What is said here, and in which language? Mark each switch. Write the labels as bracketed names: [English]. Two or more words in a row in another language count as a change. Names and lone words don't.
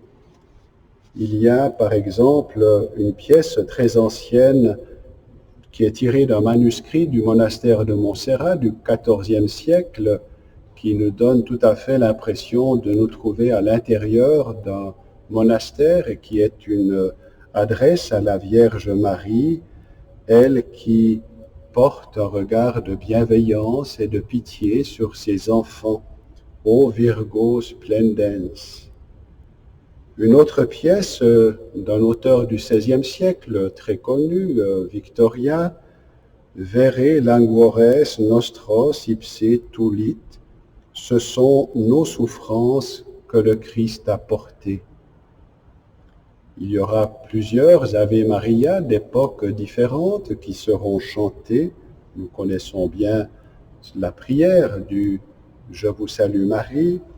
[French] Il y a par exemple une pièce très ancienne qui est tirée d'un manuscrit du monastère de Montserrat du XIVe siècle, qui nous donne tout à fait l'impression de nous trouver à l'intérieur d'un monastère et qui est adresse à la Vierge Marie, elle qui porte un regard de bienveillance et de pitié sur ses enfants. O Virgo splendens. Une autre pièce d'un auteur du XVIe siècle, très connu, Victoria, Vere languores nostros ipse tulit, ce sont nos souffrances que le Christ a portées. Il y aura plusieurs Ave Maria d'époques différentes qui seront chantées. Nous connaissons bien la prière du Je vous salue Marie.